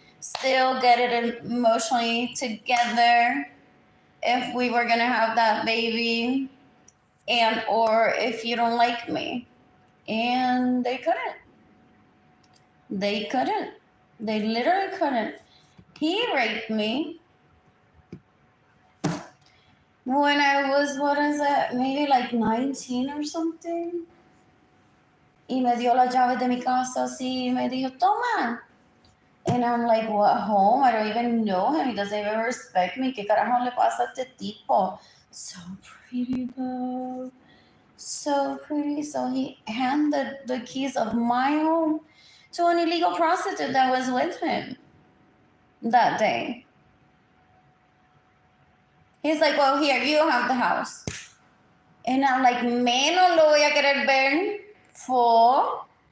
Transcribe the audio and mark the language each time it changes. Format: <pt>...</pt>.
<en>Still get it emotionally together if we were gonna have that baby, and or if you don't like me. And they couldn't. They couldn't. They literally couldn't. He raped me. when I was, what is it, maybe like 19 or something.</en> <es>Y me dio las llaves de mi casa así, y me dijo, toma.</es> <en>And I'm like, what, home? I don't even know him. He doesn't even respect me.</en> <es>¿Qué carajo le pasa a este tipo?</es> <en>So pretty, though. So pretty. So he handed the keys of my home to an illegal prostitute that was with him that day. He's like, well, here, you have the house. And I'm like,</en> <es>me no lo voy a querer ver</es> <en>for.</en>